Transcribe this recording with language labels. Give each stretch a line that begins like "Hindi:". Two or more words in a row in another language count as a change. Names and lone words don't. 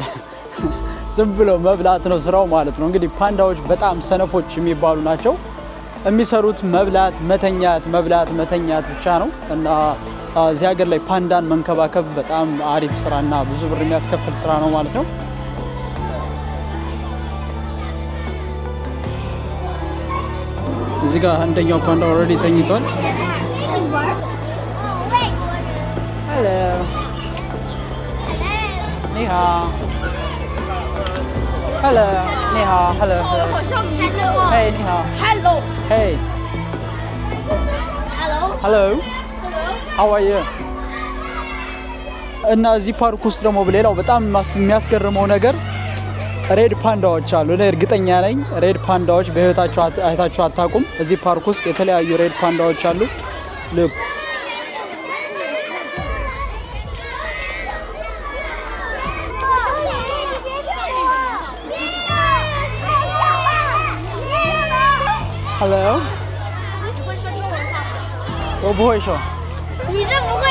Amharic: ዝም ብሎ መብላት ነው ስራው ማለት ነው። እንግዲህ ፓንዳዎች በጣም ሰነፎች የሚባሉ ናቸው። የሚሰሩት መብላት፣ መተኛት፣ መብላት፣ መተኛት ብቻ ነው እና እዚህ ሀገር ላይ ፓንዳን መንከባከብ በጣም አሪፍ ስራና ብዙ ብር የሚያስከፍል ስራ ነው ማለት ነው። እዚህ ጋር አንደኛው ፓንዳ ኦልሬዲ ተኝቷል። ሄሎ ኒሃ
English: Hello, 你好 Hello, hello. Hey, 你好 Hello. Hey. Hello. Hello. How are you?
Amharic: እና እዚህ ፓርክ ውስጥ ደግሞ ሌላው በጣም የሚያስገርመው ነገር ሬድ ፓንዳዎች አሉ። እኔ እርግጠኛ ነኝ ሬድ ፓንዳዎች በህይወታችሁ አይታችሁ አታውቁም። እዚህ ፓርክ ውስጥ የተለያዩ ሬድ ፓንዳዎች አሉ። Look.
English: Hello.
Chinese: 你会说中文吗？我不会说。你这不会，